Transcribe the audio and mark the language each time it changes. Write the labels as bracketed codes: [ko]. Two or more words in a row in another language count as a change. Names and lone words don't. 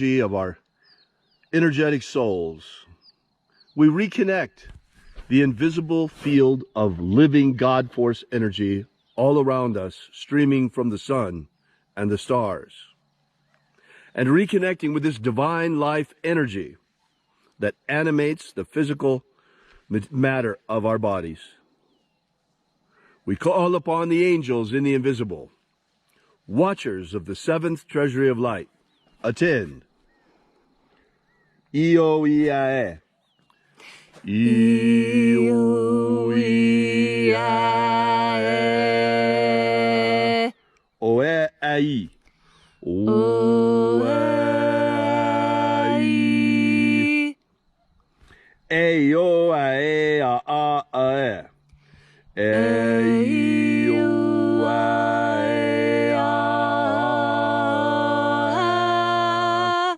[en] energy of our energetic souls, we reconnect the invisible field of living God force energy all around us, streaming from the sun and the stars, and reconnecting with this divine life energy that animates the physical matter of our bodies. We call upon the angels in the invisible, watchers of the seventh treasury of light. Attend. Io-Iae. Io-Iae. Oe-Ai. Oe-Ai. E-O-A-E-A-A-E. E-O-A-E-A.